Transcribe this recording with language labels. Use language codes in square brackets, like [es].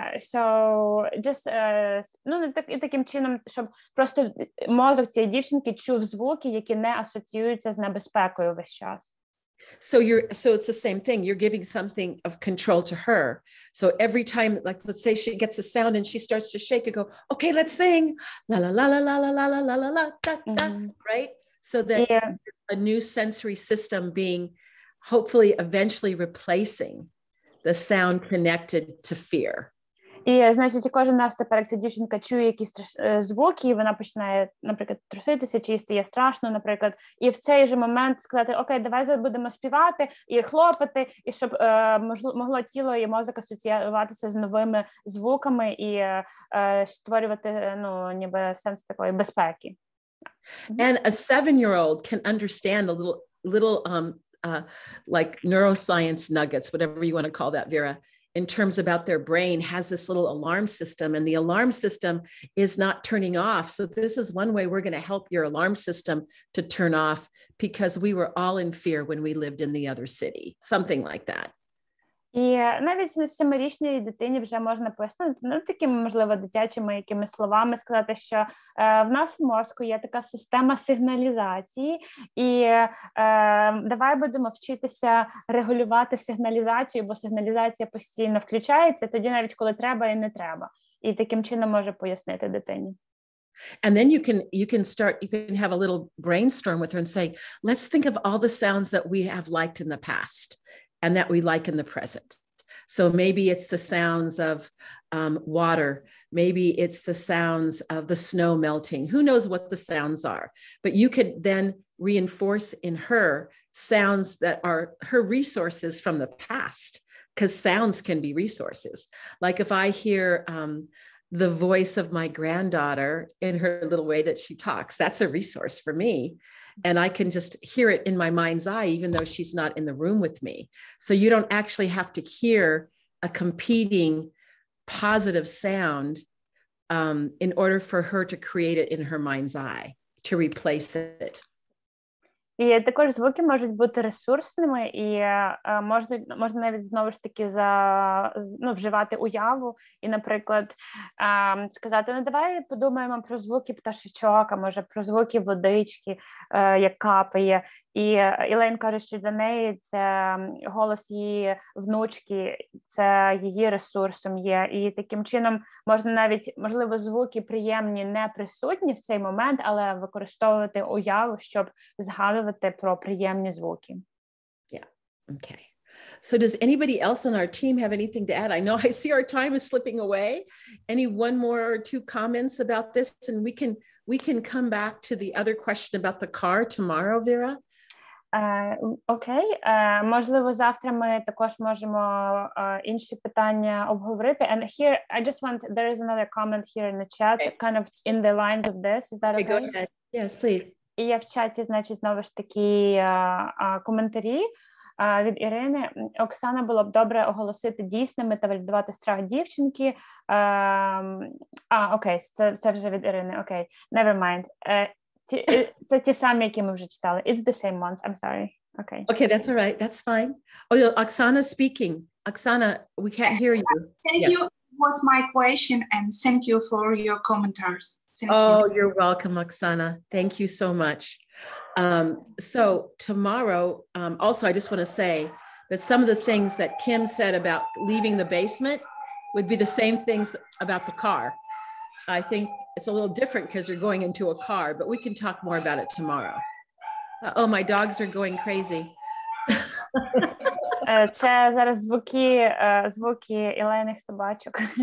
[en] So just, [uk] ну, і таким чином, щоб просто мозок цієї дівчинки чув звуки, які не асоціюються з небезпекою весь час. [en] So it's the same thing. You're giving something of control to her. So every time, like, let's say she gets a sound and she starts to shake, you go, okay, let's sing, la la la la la la la la la la la da da, right? So that a new sensory system being hopefully eventually replacing the sound connected to fear. [uk] І, значить, кожен раз тепер, як ця дівчинка чує якісь звуки, і вона починає, наприклад, труситися, чи їй стає страшно, наприклад, і в цей же момент сказати, окей, давай зараз будемо співати і хлопати, і щоб могло тіло і мозок асоціюватися з новими звуками і створювати, ну, ніби сенс такої безпеки. [en] And a 7-year-old can understand a little like neuroscience nuggets, whatever you want to call that, Vera, in terms about their brain has this little alarm system, and the alarm system is not turning off. So this is one way we're going to help your alarm system to turn off, because we were all in fear when we lived in the other city, something like that. [uk] І навіть на 7-річній дитині вже можна пояснити, ну, такими, можливо, дитячими якими словами сказати, що в нас в мозку є така система сигналізації, і давай будемо вчитися регулювати сигналізацію, бо сигналізація постійно включається, тоді навіть коли треба і не треба. І таким чином може пояснити дитині. [en] And then you can have a little brainstorm with her and say, let's think of all the sounds that we have liked in the past and that we like in the present. So maybe it's the sounds of water. Maybe it's the sounds of the snow melting. Who knows what the sounds are? But you could then reinforce in her sounds that are her resources from the past, because sounds can be resources. Like if I hear the voice of my granddaughter in her little way that she talks, that's a resource for me. And I can just hear it in my mind's eye, even though she's not in the room with me. So you don't actually have to hear a competing positive sound in order for her to create it in her mind's eye, to replace it. [uk] І також звуки можуть бути ресурсними, і можна навіть знову ж таки вживати уяву і, наприклад, сказати, ну давай подумаємо про звуки пташечок, а може про звуки водички, як капає. І Елейн каже, що для неї це голос її внучки, це її ресурсом є. І таким чином можна навіть, можливо, звуки приємні не присутні в цей момент, але використовувати уяву, щоб згадувати про приємні звуки. [en] Yeah, okay. So does anybody else on our team have anything to add? I know I see our time is slipping away. Any one more or two comments about this? And we can come back to the other question about the car tomorrow, Vera. [uk] Окей, можливо, завтра ми також можемо інші питання обговорити. [en] And here, I just want, there is another comment here in the chat, kind of in the lines of this. Is that okay? Go ahead. Yes, please. [uk] І є в чаті, значить, знову ж таки коментарі від Ірини. Оксана, було б добре оголосити дійсними та валідувати страх дівчинки. Окей, це вже від Ірини, окей. [en] Never mind. [uk] Це ті самі, які ми вже читали. [en] It's the same ones, I'm sorry. Okay. Okay, that's all right. That's fine. Oh, Oksana's speaking. Oksana, we can't hear you. Thank you. Was my question, and thank you for your commentaries. You're welcome, Oksana. Thank you so much. So tomorrow, also, I just want to say that some of the things that Kim said about leaving the basement would be the same things about the car. I think it's a little different because you're going into a car, but we can talk more about it tomorrow. Oh, my dogs are going crazy. [uk] Це зараз звуки Ілейних собачок.